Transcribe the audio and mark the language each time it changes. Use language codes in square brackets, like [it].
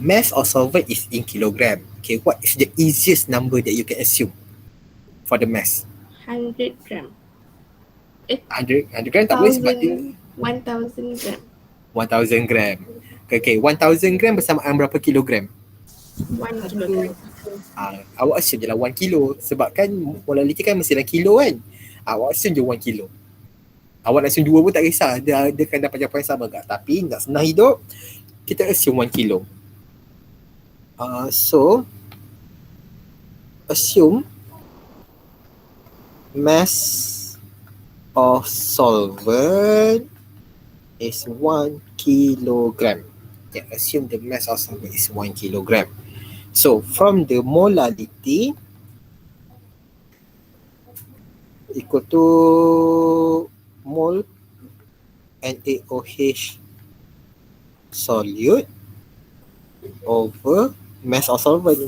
[en] Mass of solvent is in kilogram. Okay, what is the easiest number that you can assume for the mass? 100 gram. [ms] 100 gram tak boleh sebab dia [en] 1000 gram. [ms] 1000 gram. Okay, 1000 gram bersamaan berapa kilogram? [en] 1 kilogram. [ms] Awak assume je lah 1 kilo. Sebab kan molality kan mesti dalam kilo kan. Awak assume je 1 kilo. Awak nak assume 2 pun tak kisah. Dia akan dapat jawapan yang sama tak? Tapi nak senang hidup, kita assume 1 kilo. [en] So, assume mass of solvent is 1 kilogram. Yeah, assume the mass of solvent is 1 kilogram. So from the molality equal to mole NaOH solute over mass of solvent.